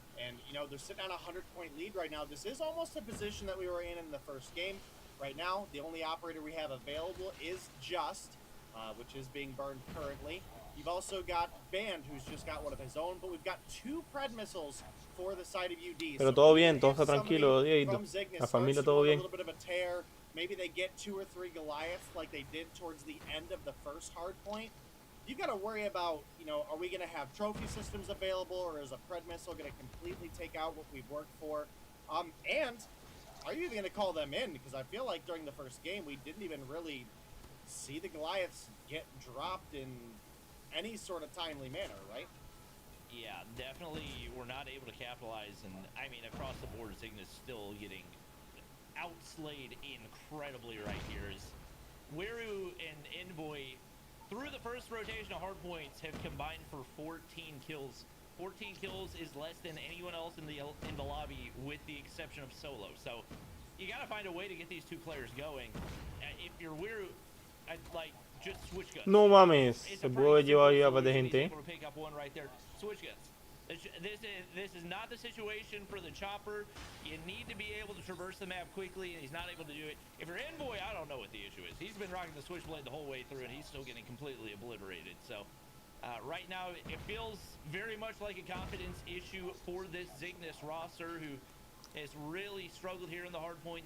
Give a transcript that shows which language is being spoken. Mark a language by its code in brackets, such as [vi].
[en] And, you know, they're sitting on a 100-point lead right now. This is almost a position that we were in the first game. Right now, the only operator we have available is Just, which is being burned currently. You've also got Band, who's just got one of his own, but we've got 2 Pred missiles for the side of UD. [es] Pero todo bien, todo está tranquilo, Dieguito. La familia todo bien. [en] Maybe they get 2 or 3 Goliaths like they did towards the end of the first hard point. You've got to worry about, you know, are we going to have trophy systems available, or is a Pred missile going to completely take out what we've worked for? And are you even going to call them in? Because I feel like during the first game, we didn't even really see the Goliaths get dropped in any sort of timely manner, right? Yeah, definitely we're not able to capitalize, and I mean, across the board, Zygnus still getting outslayed incredibly right here. As Weru and Envoy, through the first rotation of hard points, have combined for 14 kills. 14 kills is less than anyone else in the lobby, with the exception of Solo. So you got to find a way to get these 2 players going. If you're Weru, I'd like just switch guns. [es] No mames, se puede llevar ya para de gente. [en] Switch guns. This is not the situation for the chopper. You need to be able to traverse the map quickly, and he's not able to do it. If you're Envoy, I don't know what the issue is. He's been rocking the switchblade the whole way through, and he's still getting completely obliterated. So right now, it feels very much like a confidence issue for this Zygnus roster, who has really struggled here in the hard point.